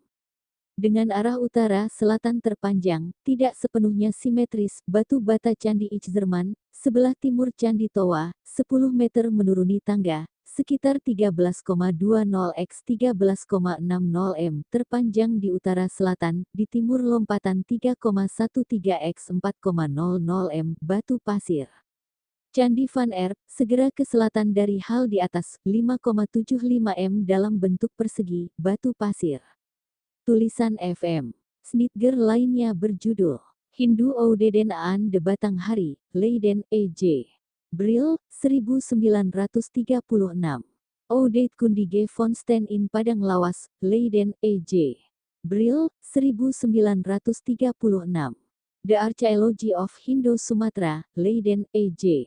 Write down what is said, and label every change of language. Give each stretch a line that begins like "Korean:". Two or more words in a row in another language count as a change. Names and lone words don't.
Indonesian: Dengan arah utara selatan terpanjang, tidak sepenuhnya simetris, batu bata Candi Itzerman, sebelah timur Candi Toa, 10 meter menuruni tangga, sekitar 13,20 x 13,60 m, terpanjang di utara selatan, di timur lompatan 3,13 x 4,00 m, batu pasir. Candi Van Erp, segera ke selatan dari hal di atas, 5,75 m dalam bentuk persegi, batu pasir. Tulisan FM. Snitger lainnya berjudul Hindu Oudeden aan de Batanghari, Leiden, E.J. Brill, 1936. Oude Kundige Vondsten in Padang Lawas, Leiden, E.J. Brill, 1936. The Archaeology of Hindu Sumatra, Leiden, E.J.